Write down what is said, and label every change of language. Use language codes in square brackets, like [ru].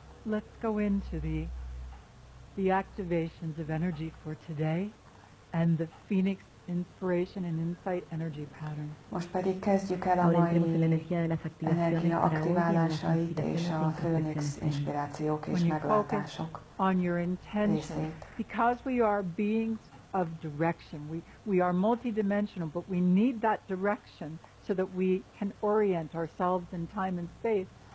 [en] Let's go into the activations of energy for today and the Phoenix Inspiration and Insight Energy Pattern. [hu] Most pedig kezdjük el a mai energia aktiválásait és a Phoenix inspirációk és meglátások [en] on your intention, because we are beings of direction. We are multidimensional, but we need that direction so that we can orient ourselves in time and space.